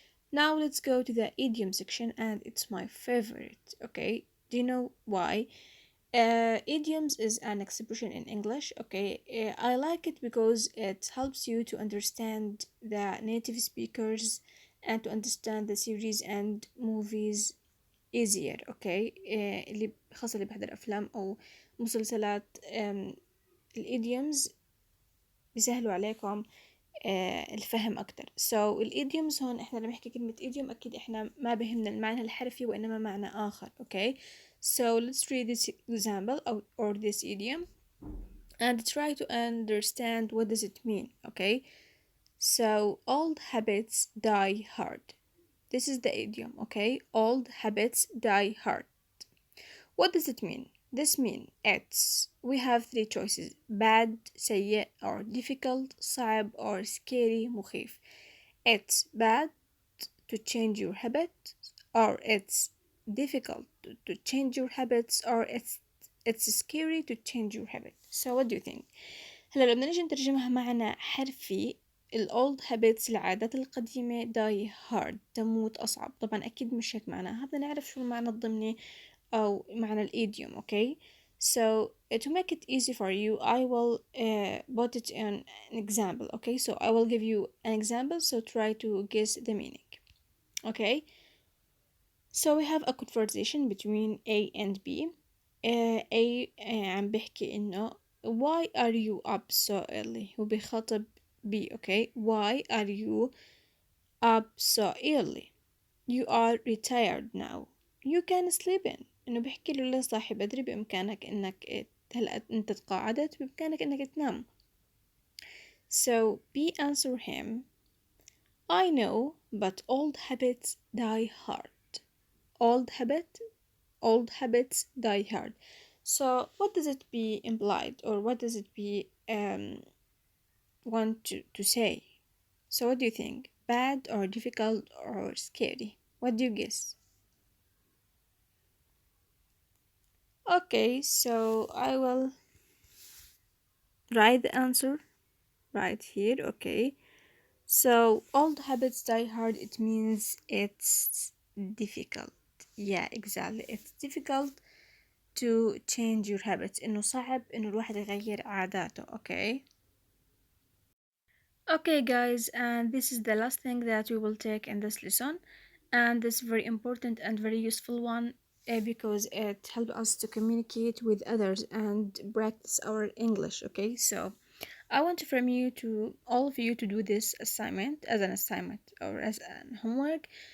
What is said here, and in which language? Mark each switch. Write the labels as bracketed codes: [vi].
[en] Now let's go to the idiom section, and it's my favorite. Okay, do you know why? Idioms is an expression in English. Okay, I like it because it helps you to understand the native speakers and to understand the series and movies easier. [ar] اوكي اللي خاصة اللي بحضر أفلام أو مسلسلات الإيديومز بيسهلوا عليكم الفهم أكتر. So الإيديومز هون إحنا لما نحكي كلمة إيديوم أكيد إحنا ما بهمنا المعنى الحرفي وإنما معنى آخر. [en] Okay, so let's read this example or this idiom and try to understand what does it mean. Okay, so old habits die hard. This is the idiom, okay? Old habits die hard. What does it mean? This means we have three choices: bad, سيء, or difficult, صعب, or scary, مخيف. It's bad to change your habit, or it's difficult to change your habits, or it's scary to change your habit. So what do you think? [ar] هلا لو بدنا نيجي نترجمها معنى حرفي، الأولد هابتس العادات القديمة [en] die hard [ar] تموت أصعب. طبعا أكيد مش هيك معناها، بدنا نعرف شو المعنى الضمني أو معنى الإيديوم. [en] okay, so to make it easy for you I will put it in an example. okay, so I will give you an example, so try to guess the meaning. okay, so we have a conversation between A and B. [ar] A عم بحكي إنه [en] why are you up so early؟ [ar] هو بيخاطب B. [en] okay, why are you up so early? You are retired now. You can sleep in. [ar] إنه بيحكي له ليه صاحي بدري، بإمكانك إنك هلأ أنت تقاعدت، بإمكانك إنك تنام. [en] So B answer him, I know, but old habits die hard. Old habits die hard. So what does it be implied, or what does it be want to say? So what do you think? Bad or difficult or scary? What do you guess? Okay, so I will write the answer right here. Okay, so old habits die hard, it means it's difficult. Yeah, exactly, it's difficult to change your habits. [ar] إنه صعب إنه الواحد يغير عاداته. [en] Okay guys, and this is the last thing that we will take in this lesson, and this very important and very useful one because it helps us to communicate with others and practice our English. Okay, so I want from you to all of you to do this assignment as an assignment or as an homework.